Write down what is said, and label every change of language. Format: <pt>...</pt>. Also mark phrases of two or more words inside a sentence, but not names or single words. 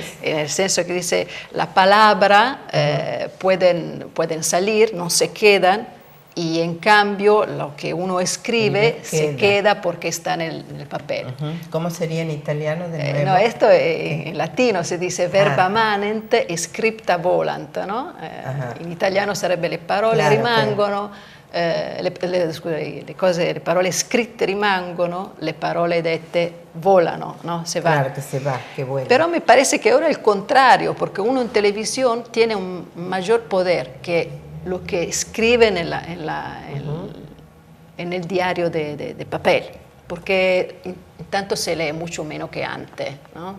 <es>En el senso que dice, la palabra pueden salir, no se quedan, y en cambio lo que uno escribe se queda porque está en el papel. ¿Cómo sería en italiano de nuevo? No, esto en latino si dice</es> <la>verba manent e scripta volant,</la> <es>no?</es> <it>In italiano sarebbe le parole rimangono, le parole scritte rimangono, le parole dette volano,</it> <es>¿no? Se va. Claro, que se va, que vuela. Pero me parece que ahora es el contrario, porque uno en televisión tiene un mayor poder que lo que escriben en el diario de papel, porque tanto se lee mucho menos que antes, ¿no?</es>